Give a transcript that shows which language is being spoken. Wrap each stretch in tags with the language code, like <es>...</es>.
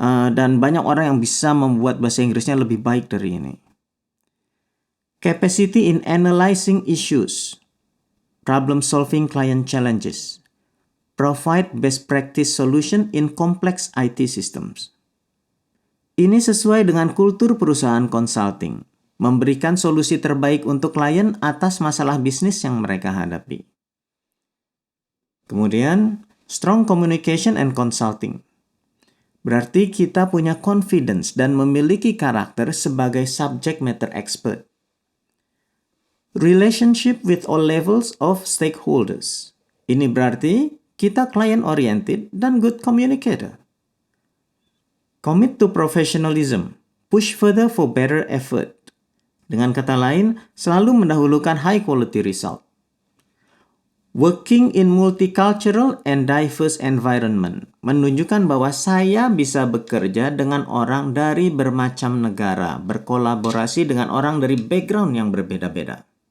<id>Dan banyak orang yang bisa membuat bahasa Inggrisnya lebih baik dari ini.</id> <en>Capacity in analyzing issues. Problem solving client challenges. Provide best practice solution in complex IT systems.</en> <id>Ini sesuai dengan kultur perusahaan consulting, memberikan solusi terbaik untuk klien atas masalah bisnis yang mereka hadapi. Kemudian,</id> <en>strong communication and consulting.</en> <id>Berarti kita punya confidence dan memiliki karakter sebagai subject matter expert.</id> <en>Relationship with all levels of stakeholders.</en> <id>Ini berarti kita</id> <en>client oriented</en> <id>dan</id> <en>good communicator. Commit to professionalism, push further for better effort.</en> <id>Dengan kata lain, selalu mendahulukan</id> <en>high quality result. Working in multicultural and diverse environment,</en> <id>menunjukkan bahwa saya bisa bekerja dengan orang dari bermacam negara, berkolaborasi dengan orang dari background yang berbeda-beda.</id>